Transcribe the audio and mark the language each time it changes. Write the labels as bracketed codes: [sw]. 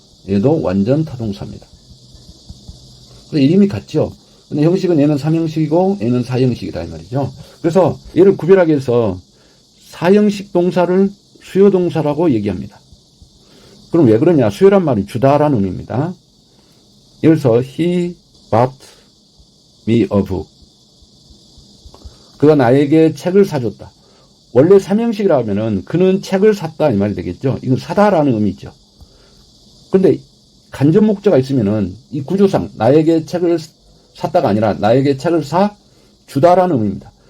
[ko] 얘도 완전 타동사입니다. 그래서 이름이 같죠. 근데 형식은 얘는 3형식이고 얘는 4형식이다 이 말이죠. 그래서 얘를 구별하기 위해서 4형식 동사를 수요 동사라고 얘기합니다. 그럼 왜 그러냐? 수요란 말이 주다라는 의미입니다. 예를 들어서 [en] he bought me a book. [ko] 그가 나에게 책을 사줬다. 원래 3형식이라 하면은 그는 책을 샀다 이 말이 되겠죠. 이건 사다라는 의미죠. 근데 간접 목적어가 있으면은 이 구조상 나에게 책을 샀다가 아니라 나에게 책을 사 주다라는 의미입니다.